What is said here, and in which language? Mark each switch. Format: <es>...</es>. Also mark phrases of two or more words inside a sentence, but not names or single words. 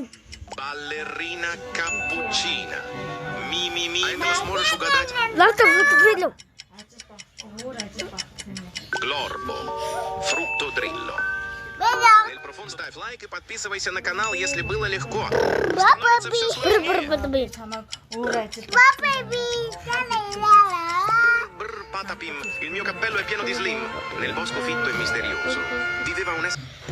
<ru>Балерина капучино. Ми-ми-ми. А этого сможешь угадать? Лактовый. Глорбо. Фруктодрилло. Эль Профун, ставь лайк и подписывайся на канал, если было легко. Становится все сложнее.</ru> <it>Brr, patapim, il mio cappello è pieno di slim. Nel bosco fitto e misterioso viveva un essere.</it>